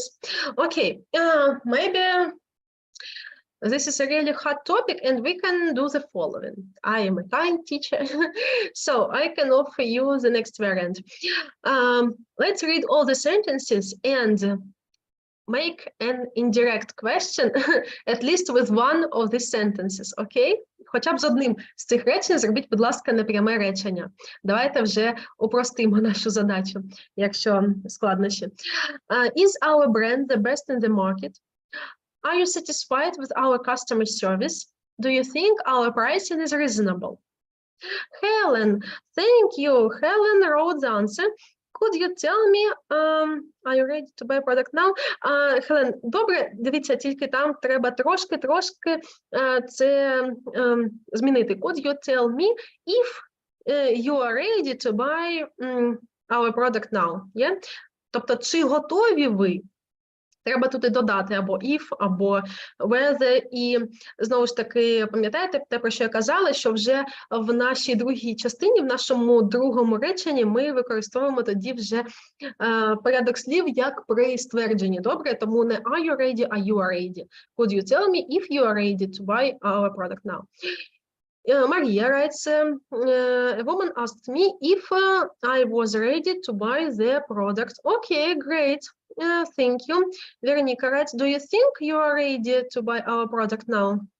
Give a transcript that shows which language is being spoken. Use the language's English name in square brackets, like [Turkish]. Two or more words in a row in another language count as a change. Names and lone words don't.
[English] Okay, maybe this is a really hot topic and we can do the following. I am a kind teacher, so I can offer you the next variant. Let's read all the sentences and make an indirect question, at least with one of these sentences, okay? [Ukrainian] Хоча б з одним з цих речень зробіть, будь ласка, непряме речення. Давайте вже упростимо нашу задачу, якщо складнощі. [English] Is our brand the best in the market? Are you satisfied with our customer service? Do you think our pricing is reasonable? Helen, thank you. Helen wrote the answer. Could you tell me, are you ready to buy a product now? Helen, [Ukrainian] добре, дивіться, тільки там треба трошки це змінити. [English] Could you tell me if you are ready to buy our product now? Yeah? [Ukrainian] Тобто, чи готові ви? Треба тут і додати або if, або whether. І, знову ж таки, пам'ятаєте те, про що я казала, що вже в нашій другій частині, в нашому другому реченні ми використовуємо тоді вже порядок слів як при ствердженні. Добре? Тому не [English] are you ready, [Ukrainian] а [English] you are ready. Could you tell me if you are ready to buy our product now? Maria writes, a woman asked me if I was ready to buy the product. Okay, great. Thank you. Veronica writes, do you think you are ready to buy our product now?